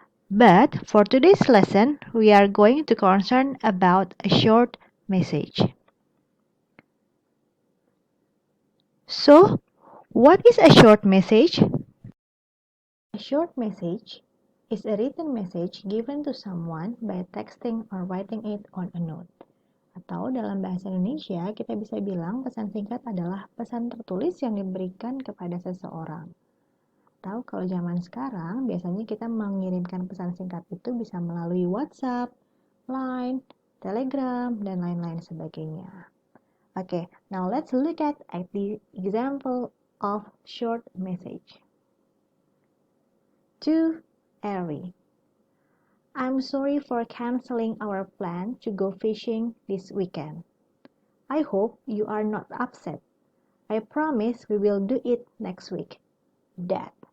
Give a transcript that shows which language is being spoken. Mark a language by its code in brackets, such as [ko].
[en] But for today's lesson, we are going to concern about a short message. So, what is a short message? A short message is a written message given to someone by texting or writing it on a note. [id] Atau dalam bahasa Indonesia, kita bisa bilang pesan singkat adalah pesan tertulis yang diberikan kepada seseorang. Atau kalau zaman sekarang, biasanya kita mengirimkan pesan singkat itu bisa melalui WhatsApp, Line, Telegram, dan lain-lain sebagainya. [en] Okay, now let's look at the example of short message. To Ari, I'm sorry for canceling our plan to go fishing this weekend. I hope you are not upset. I promise we will do it next week. Dad.